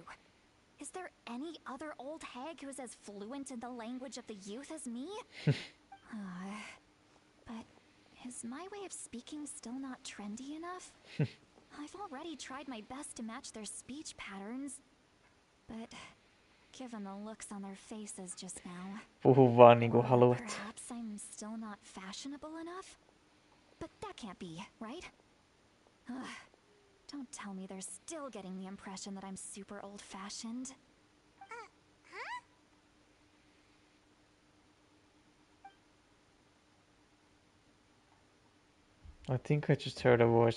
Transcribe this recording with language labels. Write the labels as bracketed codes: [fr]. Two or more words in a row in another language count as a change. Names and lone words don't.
[en] Is there any other old hag who's as fluent in the language of the youth as me? But is my way of speaking still not trendy enough? I've already tried my best to match their speech patterns, but given the looks on their faces just now, [fi] Puhu vaan niinku haluat. [en] perhaps I'm still not fashionable enough? But that can't be, right? Don't tell me they're still getting the impression that I'm super old-fashioned. Huh? I think I just heard a voice.